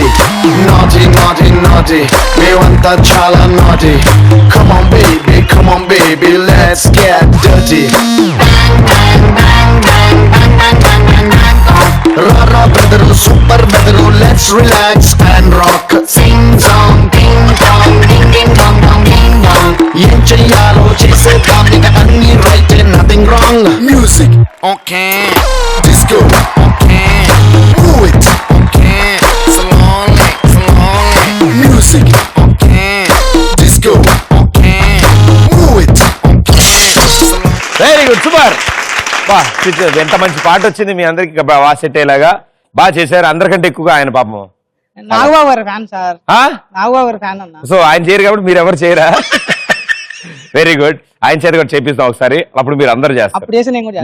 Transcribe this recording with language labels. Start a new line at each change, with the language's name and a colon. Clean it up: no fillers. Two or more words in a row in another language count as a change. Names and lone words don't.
English: Naughty, naughty, naughty. Me want that chala naughty. Come on, baby, let's get dirty. Rara brother, super brother, let's relax and rock. Sing song, ding dong, ding ding dong dong ding dong.
Telugu: ఏం చేయాలో చేసేదాం, ఇంక అన్నీ
English: right, nothing wrong. Music, okay. Disco, okay. Move it, okay. Slowly, slowly. Music, okay. Disco, okay. Move it, okay. very good, సూపర్.
Telugu: బా, ఎంత మంచి పాట వచ్చింది మీ అందరికి బాగా సెట్ అయ్యేలాగా. బాగా చేశారు. అందరికంటే ఎక్కువగా ఆయన పాపం నాగబాబు గారి ఫ్యాన్ సార్. నాగబాబు గారి ఫ్యాన్ అన్న. సో ఆయన చేయరు కాబట్టి మీరు ఎవరు చేయరా?
English: very good,
Telugu: ఆయన చేత కూడా చేపిస్తాం ఒకసారి, అప్పుడు మీరు అందరు చేస్తారు.